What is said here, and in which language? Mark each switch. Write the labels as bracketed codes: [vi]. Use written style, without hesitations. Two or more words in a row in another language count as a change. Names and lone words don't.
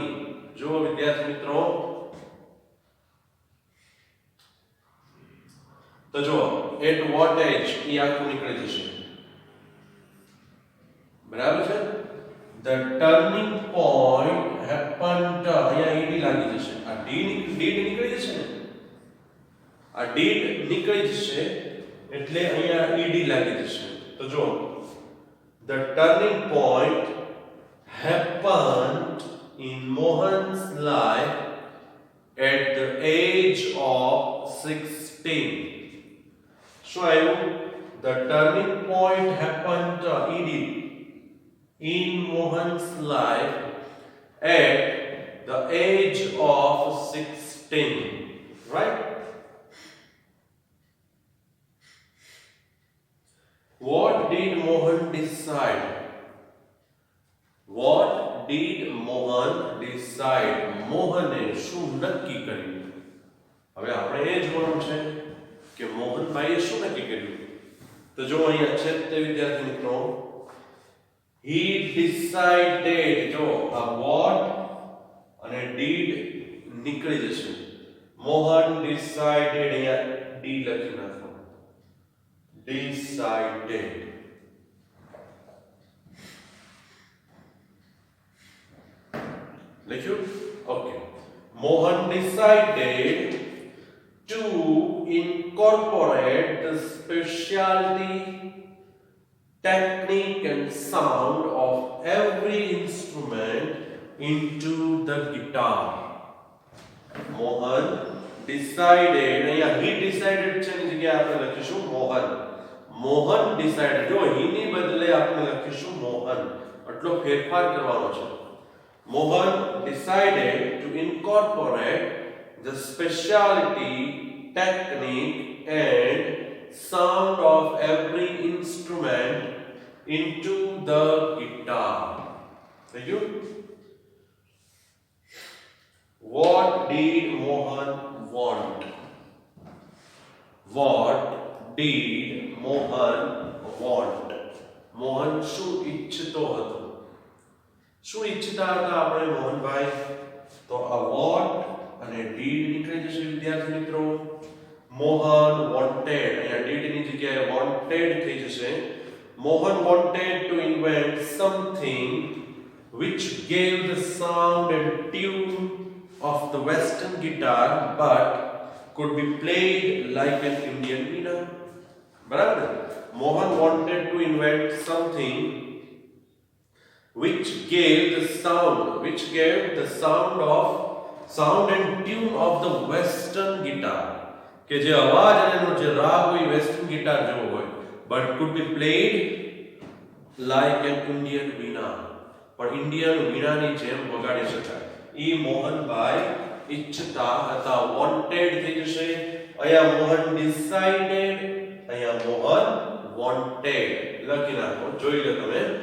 [gu] જો વિદ્યાર્થી મિત્રો, તો જો [en] at what age [gu] એ આખું નીકળી જશે, બરાબર છે. [en] the turning point happened, [gu] અહીંયા ઈડી લાગી જશે, આ ડીડ નીકળી જશે ને, આ ડીડ નીકળી જશે એટલે અહીંયા ઈડી લાગી જશે. તો જો [en] the turning point happened in Mohan's life at the age of 16. So the turning point happened in Mohan's life at the age of 16, right? What did Mohan decide? What did Mohan decide? [gu] મોહને શું નક્કી કર્યું? હવે આપણે એ જોવાનું છે કે મોહનભાઈએ શું નક્કી કર્યું. તો જો અહીંયા છે તે વિદ્યાર્થી મિત્રો, [en] he decided, [gu] જો આ what અને did નીકળી જશે. મોહન decided, અહીંયા d લખી નાખો, decided. લખ્યું? ઓકે. [en] મોહન decided to incorporate the specialty, technique and sound of every instrument into the guitar. Mohan decided, [gu] અહીંયા [en] he decided [gu] છે ની જગ્યાએ આપણે લખીશું મોહન. મોહન ડિસાઇડેડ, જો he ની બદલે આપણે લખીશું મોહન, એટલો ફેરફાર કરવાનો છે. [en] મોહન decided to incorporate the specialty, technique and sound of every instrument into the guitar. Thank you. What did Mohan want? What did Mohan want? [gu] મોહન શું ઈચ્છતો હતો? શું ઈચ્છતા હતા આપણે મોહનભાઈ? તો આ what અને did નીકળી જશે વિદ્યાર્થી મિત્રો. મોહન wanted, અહીંયા did ની જગ્યાએ wanted થઈ જશે. [en] મોહન wanted to invent something which gave the sound and tune of the western guitar but could be played like an Indian veena. બરાબર. Mohan wanted to invent something which gave the sound and tune of the western guitar, [gu] કે જે અવાજ અને એનો જે રાગ હોય [en] western guitar [gu] જેવો હોય, [en] but could be played like an Indian veena, [gu] પણ ઇન્ડિયન વીણાની જેમ વગાડી શકાય. ઈ મોહનભાઈ ઈચ્છતા હતા. wanted થઈ જશે. અહીંયા મોહન decided, અહીંયા મોહન wanted લખી નાખો. જોઈ લો તમે.